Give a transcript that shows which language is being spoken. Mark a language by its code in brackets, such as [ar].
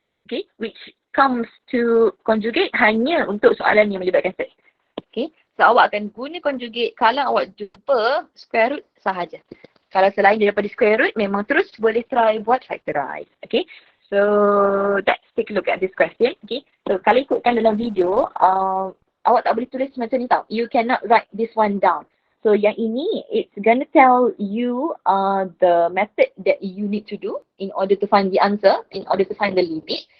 [ms] Okay, [en] which comes to conjugate [ms] hanya untuk soalan yang melibatkan set. Okay, so awak akan guna conjugate kalau awak jumpa square root sahaja. Kalau selain daripada square root, memang terus boleh try buat factorize. [en] Okay, so let's take a look at this question. [ms] Okay, so kalau ikutkan dalam video, awak tak boleh tulis macam ni tau. [en] You cannot write this one down. [ms] So yang ini, [en] it's gonna tell you the method that you need to do in order to find the answer, in order to find the limit.